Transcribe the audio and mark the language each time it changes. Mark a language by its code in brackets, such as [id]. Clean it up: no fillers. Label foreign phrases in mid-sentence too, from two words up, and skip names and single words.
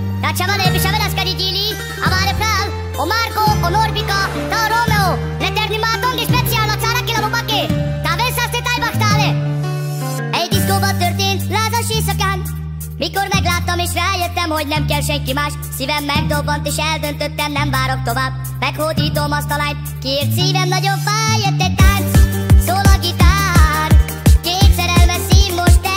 [rom] chavales pichaveras carigili, amare pral, o Marco, o Norbika, ta Romeo, l'eterni matongi speciál a cára kilabobaki, ta visszasztétáj baktale. [hu] Egy diszkóban történt lázas éjszakán, mikor megláttam és rájöttem, hogy nem kell senki más. Szívem megdobbant és eldöntöttem, nem várok tovább. Meghódítom azt a lányt, kiért szívem nagyon fáj. Jött egy tánc, szól a gitár, két szerelmes szív most egymásra talál.